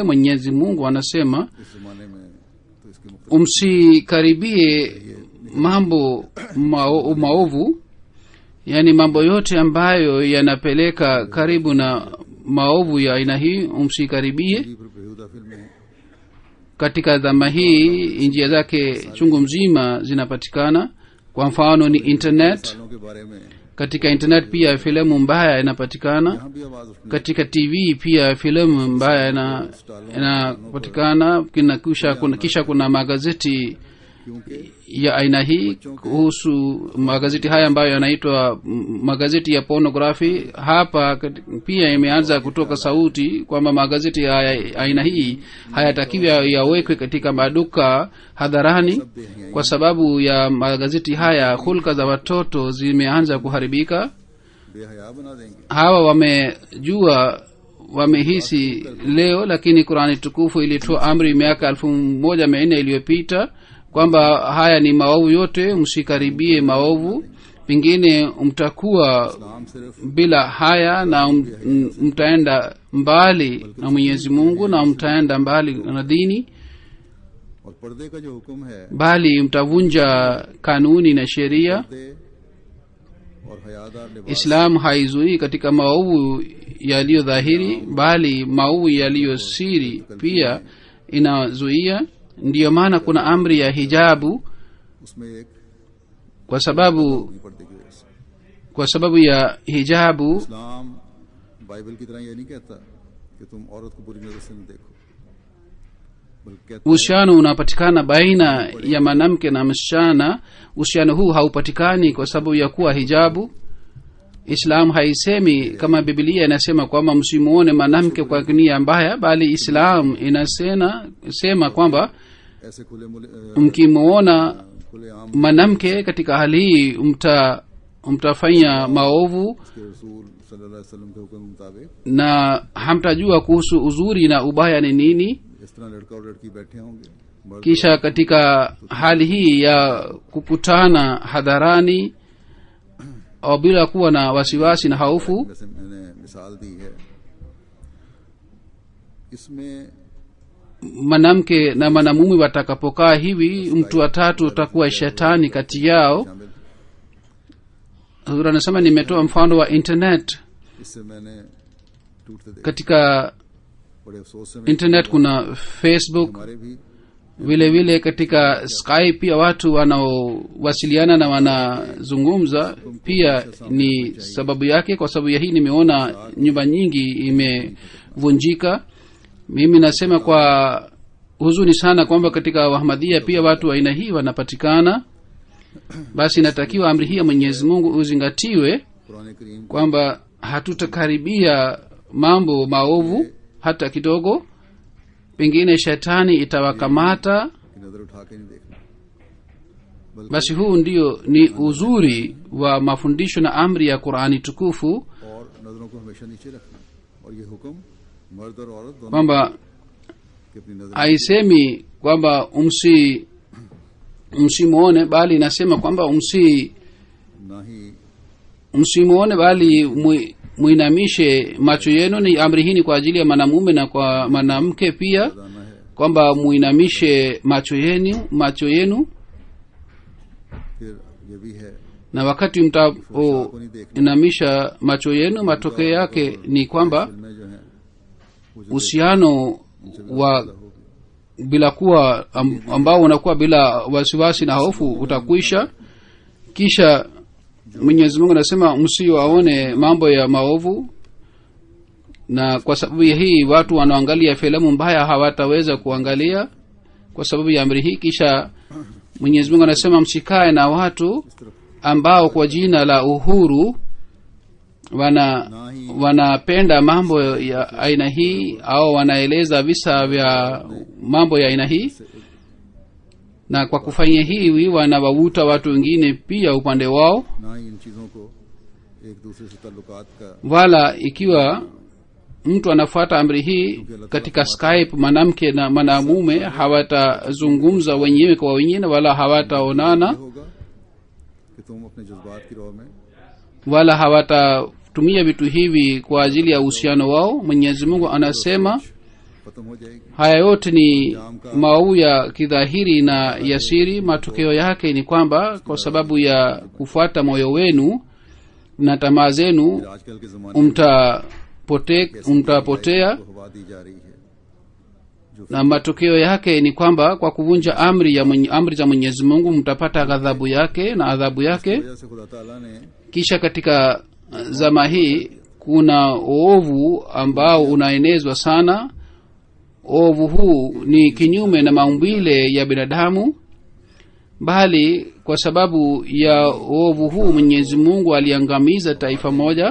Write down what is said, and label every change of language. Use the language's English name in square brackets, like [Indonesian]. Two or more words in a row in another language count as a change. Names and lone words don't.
[Swahili] Mwenyezi Mungu anasema [Urdu] اس زمانے میں تو اس کے مختلف [Swahili] msikaribie mambo maovu, yani mambo yote ambayo yanapeleka karibu na maovu ya aina hii msikaribie. [Urdu] بیہودہ فلمیں [Swahili] Katika dhama hii njia zake chungu mzima zinapatikana. Kwa mfano ni internet. [Urdu] سالوں کے بارے میں [Swahili] Katika internet pia filamu mbaya inapatikana. [Urdu] یہاں بھی آواز اٹھنے [Swahili] Katika TV pia filamu mbaya inapatikana. Kisha kuna magazeti [Urdu] क्योंकि [Swahili] ya aina hii, kuhusu magazeti haya ambayo yanaitwa magazeti ya pornography. Hapa pia imeanza kutoka sauti kwamba magazeti ya aina hii hayatakiwi yawekwe katika maduka hadharani, kwa sababu ya magazeti haya hulka za watoto zimeanza kuharibika. [Urdu] بے حیا بنا دیں گے. [Swahili] Hawa wamejua, wamehisi leo, lakini Qurani tukufu ilitoa amri miaka 1400 iliyopita kwamba haya ni maovu yote, msikaribie maovu, pengine mtakuwa [Urdu] اسلام صرف [Swahili] bila haya na mtaenda mbali na Mwenyezi Mungu na mtaenda mbali na dini, [Urdu] اور پردے کا جو حکم ہے, [Swahili] bali mtavunja kanuni na sheria. [Urdu] پردے اور حیادار لباس [Swahili] Islam haizuii katika maovu yaliyo dhahiri, bali maovu yaliyo siri pia inazuia. Ndiyo maana kuna amri ya hijabu, [Urdu] اس میں ایک [Swahili] kwa sababu [Urdu] پردے کی وجہ سے. [Swahili] kwa sababu ya hijabu [Urdu] اسلام بائبل کی طرح یہ نہیں کہتا کہ تم عورت کو بری نظر سے نہ دیکھو، بلکہ کہتا ہے [Swahili] uhusiano unapatikana baina ya mwanamke na msichana. Uhusiano huu haupatikani kwa sababu ya kuwa hijabu. Islam haisemi kama Biblia inasema kwamba msimuone mwanamke kwa nia mbaya, bali Islam inasema kwamba [Urdu] ایسے کھلے [Swahili] mkimuona [Urdu] کھلے عام [Swahili] mwanamke katika hali hii mtafanya maovu [Urdu] کے رسول [Arabic] صلى الله عليه وسلم [Urdu] کے حکم کے مطابق [Swahili] na hamtajua kuhusu uzuri na ubaya ni nini. [Urdu] اس طرح لڑکا اور لڑکی بیٹھے ہوں گے، مرد [Swahili] Kisha katika hali hii ya kukutana hadharani au bila kuwa na wasiwasi na hofu, [Urdu] جیسے میں نے مثال دی ہے، اس میں [Swahili] mwanamke na mwanamume watakapokaa hivi, mtu wa tatu utakuwa shetani kati yao. [Urdu] शामिल, [Swahili] Huzur anasema nimetoa mfano wa internet. [Urdu] اس سے میں نے ٹوٹتے دیکھا. [Swahili] Katika [Urdu] بڑے افسوس سے میں [Swahili] internet kuna Facebook, [Urdu] ہمارے بھی [Swahili] vile vile katika Skype pia watu wanaowasiliana na wanazungumza pia ni sababu yake. Kwa sababu ya hii nimeona nyumba nyingi imevunjika. Mimi nasema kwa huzuni sana kwamba katika Wahmadhia pia watu wa aina hii wanapatikana. Basi inatakiwa amri hii ya Mwenyezi Mungu uzingatiwe [Urdu] कुरान करीम [Swahili] kwamba hatutakaribia mambo maovu hata kidogo, pengine shetani itawakamata. [Urdu] کی نظر اٹھا کے نہیں دیکھنا، بلکہ [Swahili] Basi huu ndio ni uzuri wa mafundisho na amri ya Qur'ani tukufu, [Urdu] اور نظروں کو ہمیشہ نیچے رکھنا۔ اور یہ حکم مرد اور عورت دونوں [Swahili] kwamba [Urdu] کی اپنی نظر [Swahili] haisemi kwamba msimwone, bali inasema kwamba [Urdu] نہ ہی [Swahili] msimwone bali muinamishe macho yenu. Ni amri hii ni kwa ajili ya mwanamume na kwa mwanamke pia, [Urdu] دانا ہے. [Swahili] kwamba muinamishe macho yenu [Urdu] پھر یہ بھی ہے [Swahili] na wakati mtapoinamisha macho yenu, matokeo yake ni kwamba [Urdu] فلمیں جو ہیں وہ جو [Swahili] uhusiano wa bila kuwa ambao unakuwa bila wasiwasi na hofu utakwisha. Kisha Mwenyezi Mungu anasema msiwaone mambo ya maovu, na kwa sababu ya hii watu wanaoangalia filamu mbaya hawataweza kuangalia kwa sababu ya amri hii. Kisha Mwenyezi Mungu anasema msikae na watu ambao kwa jina la uhuru wanapenda mambo ya aina hii au wanaeleza visa vya mambo ya aina hii, na kwa kufanya hivi wanawavuta watu wengine pia upande wao. [Urdu] نہ ہی ان چیزوں کو ایک دوسرے سے تعلقات کا [Swahili] Wala ikiwa mtu anafuata amri hii katika Skype, mwanamke na mwanamume hawatazungumza wenyewe kwa wenyewe wala hawataonana [Urdu] یہ ہوگا کہ تم اپنے جذبات کی راہ میں [Swahili] wala hawatatumia vitu hivi kwa ajili ya uhusiano wao. Mwenyezi Mungu anasema [Urdu] ختم ہو جائے گی. [Swahili] haya yote ni maovu ya kidhahiri na ya siri. Matokeo yake ni kwamba kwa sababu ya kufuata moyo wenu na tamaa zenu [Urdu] آج کل کے زمانے [Swahili] mtapotea, [Urdu] کو ہوا دی جا رہی ہے، جو [Swahili] na matokeo yake ni kwamba kwa kuvunja amri za Mwenyezi Mungu mtapata ghadhabu yake na adhabu yake. [Urdu] وجہ سے خدا تعالیٰ نے [Swahili] Kisha katika zama hii kuna uovu ambao unaenezwa sana. Uovu huu ni kinyume na maumbile ya binadamu, bali kwa sababu ya uovu huu Mwenyezi Mungu aliangamiza taifa moja.